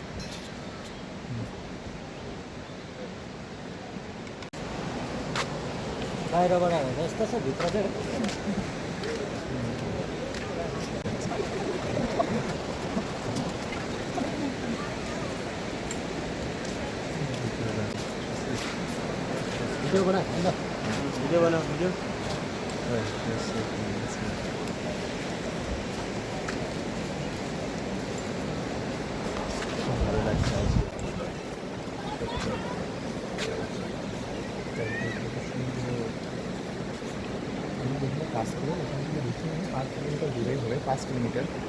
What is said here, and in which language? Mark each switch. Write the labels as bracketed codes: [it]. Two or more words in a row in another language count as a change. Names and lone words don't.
[ne] बाहिरबाट हेर्दा यस्तो छ, भित्र चाहिँ भिडियो बना भिडियो बनाऊ भिडियो। [bn] ভালো লাগছে আজ। আমি যেখানে কাজ করি ওখান থেকে বেশি 5 কিলোমিটার দূরে হবে, 5 কিলোমিটার।